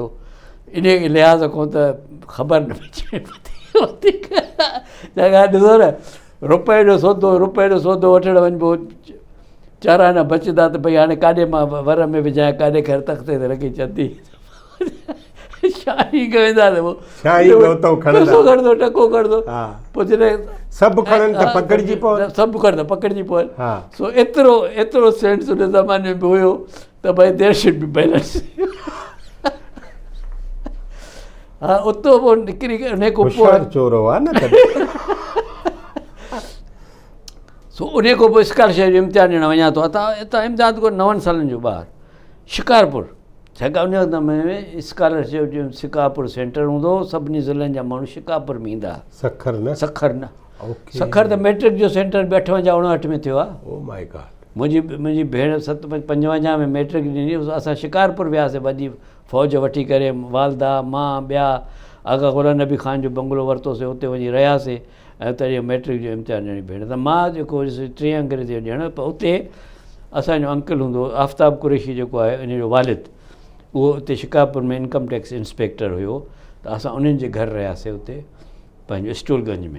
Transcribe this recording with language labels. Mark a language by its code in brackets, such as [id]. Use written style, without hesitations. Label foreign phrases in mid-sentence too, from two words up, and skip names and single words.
[sd] इन लिहाज़ खां त ख़बर न पइजे, ॾिसो न, रुपए जो सौदो वठणु वञिबो, 4 आना बचंदा, त भई हाणे काॾे मां वर में विझां, काॾे ख़ैर तख़्ते ते रखी छॾी, शाही वेंदा त पोइ टको खणंदो, पोइ जॾहिं सभु खणनि त पकड़िजी पवनि, सभु खणंदा पकड़िजी पवनि। सो एतिरो सेंस उन ज़माने में हुयो त भई [en] there should be balance. [sd] हा, उतो पोइ निकिरी उन खां पोइ चोरो आहे न, सो उन खां पोइ स्कॉलरशिप जो इम्तिहान ॾियणु वञा थो। हितां इम्तिहान को 9 सालनि जो ॿारु शिकारपुर, छाकाणि उन समय में स्कॉलरशिप जो शिकारपुर सेंटर हूंदो, सभिनी ज़िलनि जा माण्हू शिकारपुर में ईंदा। सखर न सखर त मैट्रिक जो सेंटर 58-59 में थियो आहे। [en] Oh my God, [sd] मुंहिंजी भेण 55 में मैट्रिक ॾिनी, असां शिकारपुर वियासीं, वॾी फ़ौज वठी करे, वालदा मां ॿिया आगा ग़ुलाम नबी ख़ान जो बंगलो वरितोसीं, हुते वञी रहियासीं ऐं उते मैट्रिक जो इम्तिहान ॾियणी भेण। त मां जेको 3 अंग्रेज़ी जो ॾियणु, पर उते असांजो अंकल हूंदो आफ़ताब कुरेशी जेको आहे इन जो वालिद, उहो उते शिकारपुर में [en] income tax inspector [sd] हुयो, त असां उन्हनि जे घर रहियासीं हुते पंहिंजो स्टूलगंज में।